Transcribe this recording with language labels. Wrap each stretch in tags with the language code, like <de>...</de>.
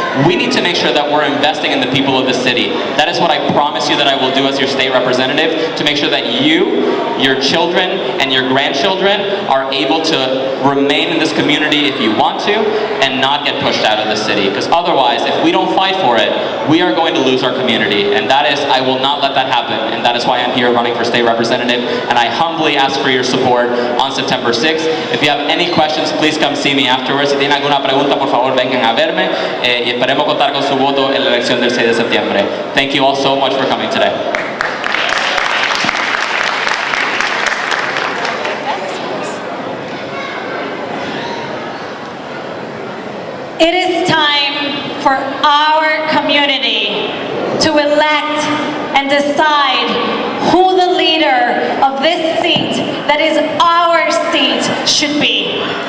<en>We need to make sure that we're investing in the people of the city. That is what I promise you that I will do as your state representative, to make sure that you, your children, and your grandchildren are able to remain in this community if you want to, and not get pushed out of the city. Because otherwise, if we don't fight for it, we are going to lose our community. And that is, I will not let that happen. And that is why I'm here running for state representative. And I humbly ask for your support on September 6th. If you have any questions, please come see me afterwards. Si tienen alguna pregunta, por favor, vengan a verme.</en> <es>Y esperemos contar con su voto en la elección del 6 de septiembre.</es> <en>Thank you all so much for coming today. It is time for our community to elect and decide who the leader of this seat, that is our seat, should be.</en>